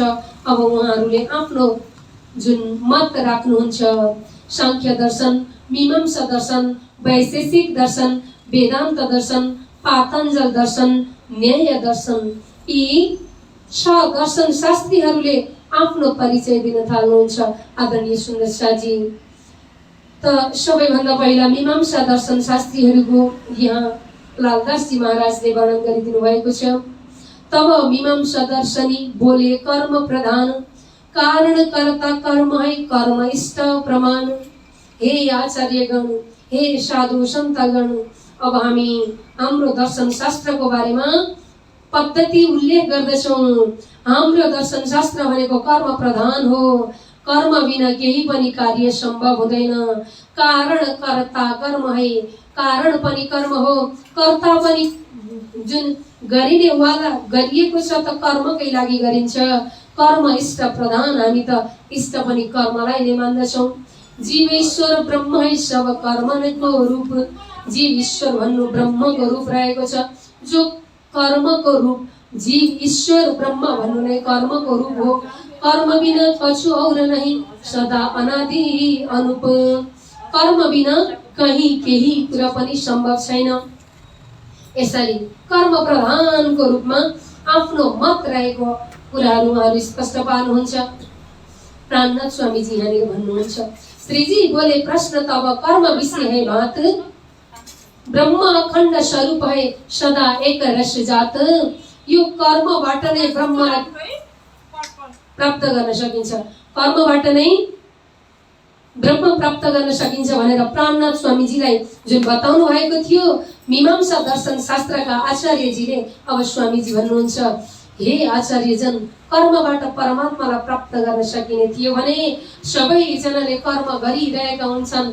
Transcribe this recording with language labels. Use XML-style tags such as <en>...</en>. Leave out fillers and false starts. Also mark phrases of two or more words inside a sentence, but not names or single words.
<ne>अब उहाँहरूले आफ्नो जुन मत राख्नुहुन्छ, सांख्य दर्शन, मीमांसा दर्शन, वैशेषिक दर्शन, वेदान्त दर्शन, पातञ्जल दर्शन, न्याय दर्शन, यी 6 दर्शन शास्त्रीहरूले आफ्नो परिचय दिन थाल्नुहुन्छ। आदरणीय सुन्दर शाहजी, त सबैभन्दा पहिला मीमांसा दर्शन शास्त्रीहरूको यहाँ लालदासजी महाराजले वर्णन गरिदिनु भएको छ।</ne> <hi>तब मीमांसा दर्शनी बोले कर्म प्रधान, कारण कर्ता कर्म है, कर्म इष्ट प्रमाण।</hi> <ne>हे आचार्यगण, हे साधु सन्तगण, अब हामी हाम्रो दर्शन शास्त्रको बारेमा पद्धति उल्लेख गर्दछौँ। हाम्रो दर्शन शास्त्र भनेको कर्म प्रधान हो। कर्म बिना केही पनि कार्य सम्भव हुँदैन।</ne> <hi>कारण कर्ता कर्म है,</hi> <ne>कारण पनि कर्म हो, कर्ता पनि जुन गरिने वाला गरिएको छ त कर्मकै लागि गरिन्छ। कर्म इष्ट प्रधान, हामी त इष्ट पनि कर्मलाई नै मान्दछौँ।</ne> <hi>जीव ईश्वर ब्रह्म है, सब कर्मको रूप।</hi> <ne>जीव ईश्वर भन्नु ब्रह्मको रूप रहेको छ, जो कर्मको रूप। जीव ईश्वर ब्रह्म भन्नु नै कर्मको रूप हो।</ne> <hi>कर्म बिना कछु और नहीं, सदा अनादि अनुप।</hi> <ne>कर्म बिना कहीं केही कुरा पनि सम्भव छैन। यसरी कर्म प्रधानको रूपमा आफ्नो मत रहेको कुराहरू उहाँहरू स्पष्ट पार्नुहुन्छ। प्राणनाथ स्वामीजी यहाँनिर भन्नुहुन्छ,</ne> <hi>श्रीजी बोले प्रश्न तब कर्म विषय है बात, ब्रह्म अखण्ड स्वरूप है सदा एक रस जात।</hi> <ne>यो कर्मबाट नै ब्रह्मलाई प्राप्त गर्न सकिन्छ, कर्मबाट नै ब्रह्म प्राप्त गर्न सकिन्छ भनेर प्राणनाथ स्वामीजीलाई जुन बताउनु भएको थियो मीमांसा दर्शन शास्त्रका आचार्यजीले, अब स्वामीजी भन्नुहुन्छ, हे आचार्यजन, कर्मबाट परमात्मालाई प्राप्त गर्न सकिने थियो भने सबैजनाले कर्म गरिरहेका हुन्छन्।</ne>